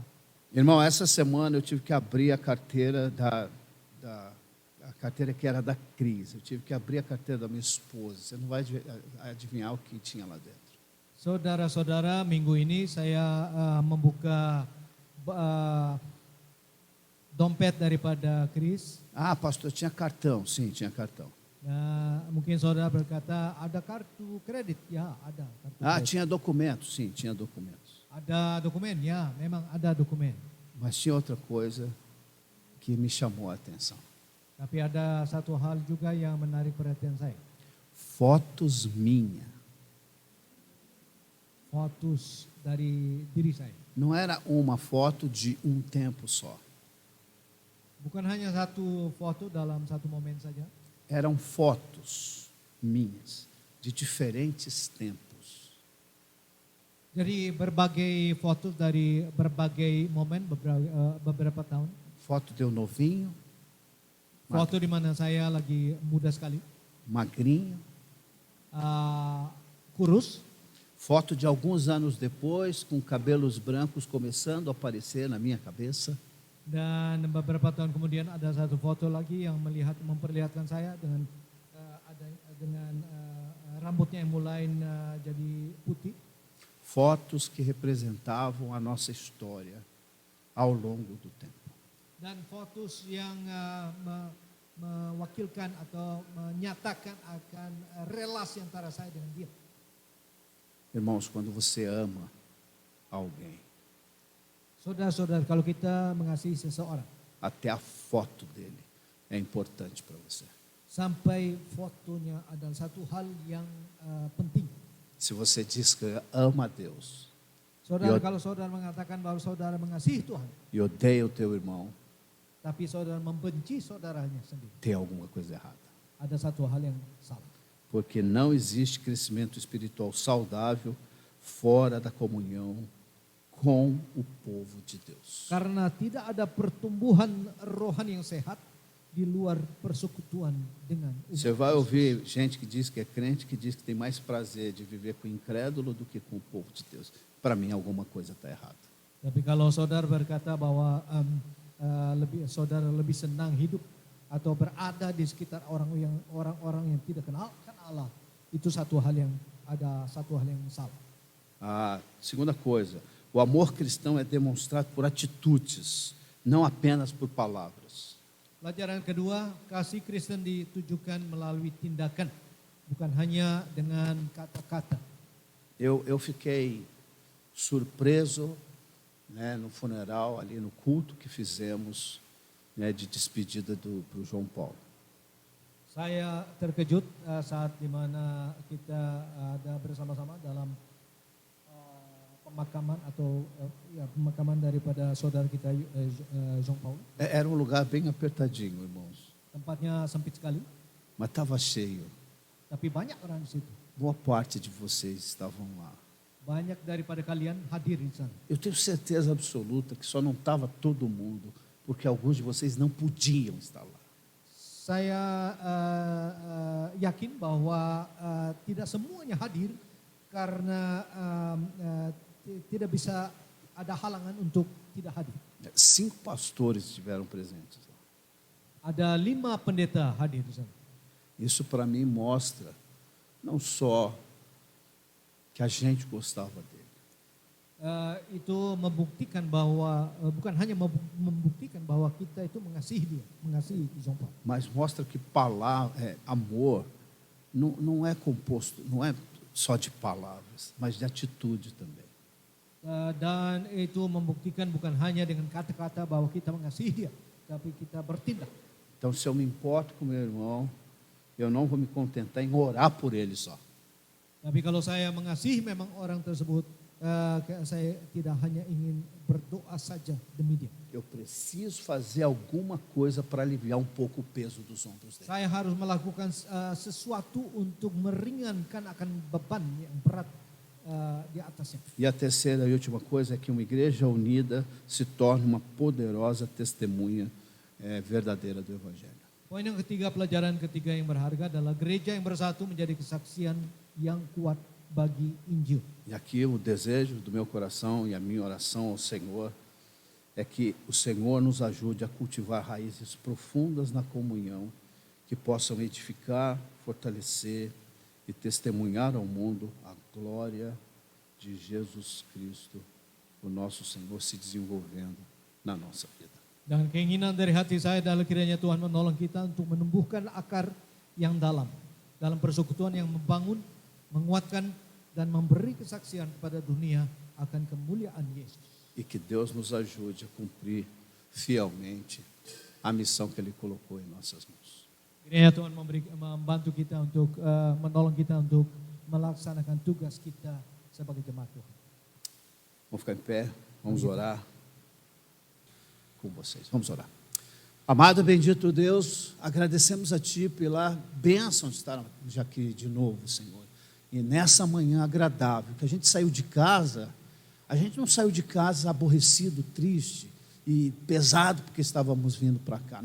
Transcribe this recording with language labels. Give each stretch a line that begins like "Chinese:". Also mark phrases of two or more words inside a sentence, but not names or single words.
Portuguese: Irmão, essa semana eu tive que abrir a carteira a carteira que era da Cris. Eu tive que abrir a carteira da minha esposa. Você não vai adivinhar o que tinha lá dentro.
Indonesian: Saudara-saudara, minggu ini saya membuka dompet daripada Chris.
Portuguese: Pastor, tinha cartão. Sim, tinha cartão.
Indonesian: Mungkin saudara berkata, ada kartu kredit? Ya, ada. Kartu
Portuguese: tinha documentos? Sim, tinha documentos.
Indonesian: Ada dokumen? Ya, memang ada dokumen.
Portuguese: Mas tinha outra coisa que me chamou a atenção.
Indonesian: Tapi ada satu hal juga yang menarik perhatian saya.
Portuguese: Fotos minhas.
Indonesian: Fotos dari diri saya.
Portuguese: Não era uma foto de um tempo só.
Indonesian: Bukan hanya satu foto dalam satu momen saja.
Portuguese: Eram fotos minhas de diferentes tempos.
Indonesian: Jadi berbagai foto dari berbagai momen beberapa tahun.
Portuguese: Foto de eu novinho.
Indonesian: Foto di mana saya lagi muda sekali.
Portuguese: Magrinho.
Indonesian: Kurus.
Portuguese: Foto de alguns anos depois, com cabelos brancos começando a aparecer na minha cabeça.
Indonesian: Dan beberapa tahun kemudian ada satu foto lagi yang memperlihatkan saya dengan rambutnya yang mulai jadi putih.
Portuguese: Fotos que representavam a nossa história ao longo do tempo.
Indonesian: Dan fotos yang mewakilkan atau menyatakan akan relasi antara saya dengan dia.
Portuguese: Irmãos, quando você ama alguém,
Indonesian: saudara-saudara, kalau kita mengasihi seseorang,
Portuguese: até a foto dele é importante para você.
Indonesian: Sampai fotonya adalah satu hal yang penting.
Portuguese: Se você diz que ama a Deus,
Indonesian: saudara, kalau saudara mengatakan bahwa saudara mengasihi Tuhan,
Portuguese: e odeia o teu irmão,
Indonesian: tapi saudara membenci saudaranya sendiri,
Portuguese: tem alguma coisa errada.
Indonesian: Ada satu hal yang salah.
Portuguese: Porque não existe crescimento espiritual saudável fora da comunhão com o povo de Deus.
Indonesian: Karena tidak ada pertumbuhan rohani yang sehat di luar persekutuan dengan umat.
Portuguese: Você vai ouvir gente que diz que é crente, que diz que tem mais prazer de viver com o incrédulo do que com o povo de Deus. Para mim, alguma coisa está errada.
Indonesian: Tapi kalau saudara berkata bahwa saudara lebih senang hidup atau berada di sekitar orang-orang yang tidak kenal Allah, itu satu hal yang salah.
Portuguese: Segunda coisa, o amor cristão é demonstrado por atitudes, não apenas por palavras.
Indonesian: Pelajaran kedua, kasih Kristen ditujukan melalui tindakan, bukan hanya dengan kata-kata.
Portuguese: Eu fiquei surpreso, né, no funeral, ali no culto que fizemos né, de despedida para o João Paulo.
Indonesian: Saya terkejut saat di mana kita ada bersama-sama dalam pemakaman atau pemakaman daripada saudara kita João Paulo.
Portuguese: Era um lugar bem apertadinho, irmãos,
Indonesian: Tempatnya sempit sekali,
Portuguese: mas estava cheio.
Indonesian: tapi banyak orang di situ.
Portuguese: Boa parte de vocês estavam lá.
Indonesian: Banyak daripada kalian hadir di sana.
Portuguese: Eu tenho certeza absoluta que só não estava todo mundo, porque alguns de vocês não podiam estar lá.
Indonesian: Saya yakin bahwa tidak semuanya hadir karena tidak bisa, ada halangan untuk tidak hadir.
Portuguese: 5 pastores estiveram presentes lá.
Indonesian: Ada 5 pendeta hadir di sana.
Portuguese: Isso para mim mostra não só que a gente gostava dele,
Indonesian: Itu membuktikan bahwa bukan hanya membuktikan bahwa kita itu mengasihi dia, mengasihi João Paulo.
Portuguese: mas mostra que amor não é composto, não é só de palavras, mas de atitude também.
Indonesian: Dan itu membuktikan bukan hanya dengan kata-kata bahwa kita mengasihi dia, tapi kita bertindak.
Portuguese: Então, se eu me importo com meu irmão, eu não vou me contentar em orar por ele só.
Indonesian: Tapi kalau saya mengasihi memang orang tersebut, saya tidak hanya ingin berdoa saja demi dia.
Portuguese: Eu preciso fazer alguma coisa para aliviar um pouco o peso dos ombros dele.
Indonesian: Saya harus melakukan sesuatu untuk meringankan akan beban yang berat di atasnya.
Portuguese: E a terceira e última coisa é que uma igreja unida se torne uma poderosa testemunha verdadeira do Evangelho.
Indonesian: Poin yang ketiga, pelajaran ketiga yang berharga adalah gereja yang bersatu menjadi kesaksian yang kuat bagi Injil.
Portuguese: E aqui o desejo do meu coração e a minha oração ao Senhor é que o Senhor nos ajude a cultivar raízes profundas na comunhão, que possam edificar, fortalecer e testemunhar ao mundo a glória de Jesus Cristo, o nosso Senhor, se desenvolvendo na nossa vida.
Indonesian: Dan keinginan dari hati saya adalah kiranya Tuhan menolong kita untuk menumbuhkan akar yang dalam persekutuan yang membangun, menguatkan dan memberi kesaksian kepada dunia akan kemuliaan Yesus.
Portuguese: E que Deus nos ajude a cumprir fielmente a missão que Ele colocou em nossas mãos.
Indonesian: Kiranya Tuhan membantu kita untuk menolong kita untuk melaksanakan tugas kita sebagai jemaat Tuhan.
Portuguese: Vamos ficar em pé, vamos orar com vocês. Vamos orar. Amado e bendito Deus, agradecemos a Ti pela bênção de estarmos aqui de novo, Senhor. E nessa manhã agradável, que a gente saiu de casa, a gente não saiu de casa aborrecido, triste e pesado porque estávamos vindo para cá.